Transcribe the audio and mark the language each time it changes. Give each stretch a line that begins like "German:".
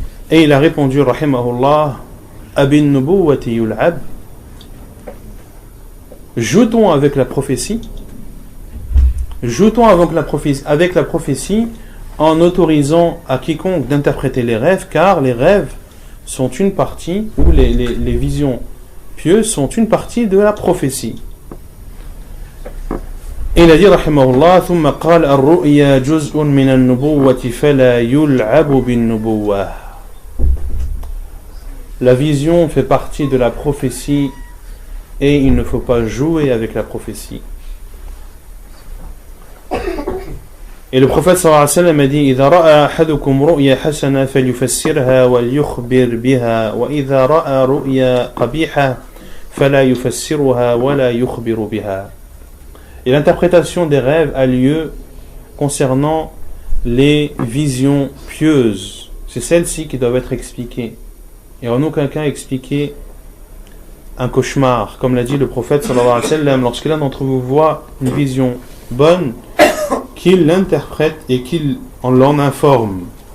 French: Et il a répondu rahimahullah,
Arabic: abin nubuwati yul'ab,
French: joue-t-on avec la prophétie? Joue-t-on avec la prophétie en autorisant à quiconque d'interpréter les rêves, car les rêves sont une partie, ou les visions pieuses sont une partie de la prophétie. Et il a dit rahimahullah,
Arabic: ثم قال الرؤيا جزء من النبوة فلا يلعب بالنبوة.
French: La vision fait partie de la prophétie et il ne faut pas jouer avec la prophétie. Et le prophète sallallahu alayhi wa sallam a dit
Arabic: إذا رأى أحدكم رؤيا حسنة فليفسرها وليخبر بها وإذا رأى رؤيا قبيحة فلا يفسرها ولا يخبر بها.
French: Et l'interprétation des rêves a lieu concernant les visions pieuses. C'est celles-ci qui doivent être expliquées. Et en aucun cas expliquer un cauchemar. Comme l'a dit le prophète sallallahu alayhi wa sallam, lorsque l'un d'entre vous voit une vision bonne, qu'il l'interprète et qu'il l'en informe.